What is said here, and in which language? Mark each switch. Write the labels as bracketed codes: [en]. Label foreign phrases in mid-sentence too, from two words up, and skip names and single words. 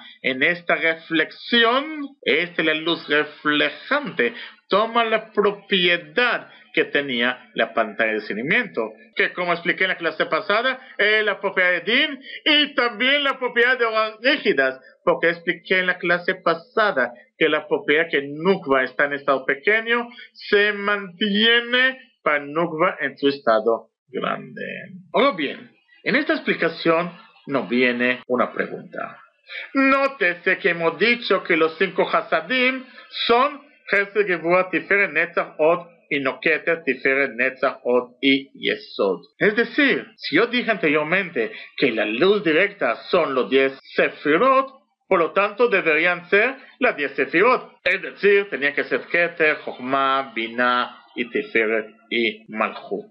[es] En esta reflexión, la luz reflejante toma la propiedad que tenía la pantalla de discernimiento, que como expliqué en la clase pasada, es la propiedad de din y también la propiedad de hojas rígidas, porque expliqué en la clase pasada que la propiedad que Nukva está en estado pequeño se mantiene para Nukva en su estado grande. Ahora bien, en esta explicación nos viene una pregunta. Nótese que hemos dicho que los 5 Hasadim son Chesed, Gevurah, Tiferet, Netzach, Od y Noketer, Tiferet, Netzach, Od y Yesod. Es decir, si yo dije anteriormente que la luz directa son los 10 Sefirot, por lo tanto deberían ser las 10 Sefirot. Es decir, tenían que ser Keter, Chokhmah, Binah y Tiferet y Malchut.